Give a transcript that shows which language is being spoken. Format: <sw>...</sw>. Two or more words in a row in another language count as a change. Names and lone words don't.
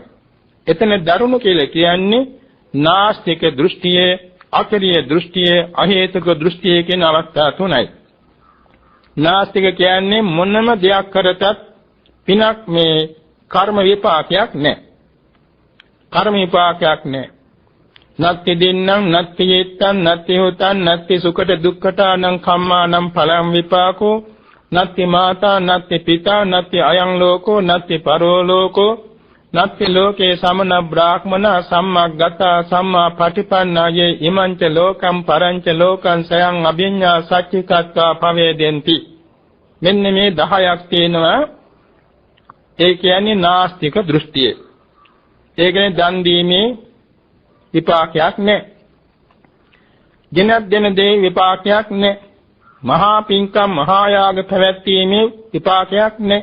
<si>එතන දරුණු කියලා කියන්නේ නාස්තික දෘෂ්ටිය, අකරිය දෘෂ්ටිය, අහේතුක දෘෂ්ටිය කියන අවස්ථා තුනයි. නාස්තික කියන්නේ මොනම දෙයක් කරතත් පිනක් මේ කර්ම විපාකයක් නැහැ. කර්ම විපාකයක් නැහැ.</si> <pi>නත්ති දින්නම් නත්ති යේත්තං නත්ති හොතං නත්ති සුඛට දුක්ඛතානං කම්මානං පලං විපාකෝ නත්ති මාතා නත්ති පිතා නත්ති අයං ලෝකෝ නත්ති පරෝ ලෝකෝ නත්ති ලෝකේ සමන බ්‍රාහ්මන සම්මග්ගතා සම්මා පටිපන්නායේ ඉමංච ලෝකම් පරංච ලෝකං සයං අභිඤ්ඤා සච්චිකත්වා පවේදෙන්ති.</pi> <si>මෙන්න මේ 10ක් තියෙනවා. ඒ කියන්නේ නාස්තික දෘෂ්ටිය. ඒ කියන්නේ දන් දීමේ විපාකයක් නැහැ. ගෙනත් දෙන දේ විපාකයක් නැහැ. මහා පින්කම් මහා යාග පැවැත්වීමේ විපාකයක් නැහැ.</si>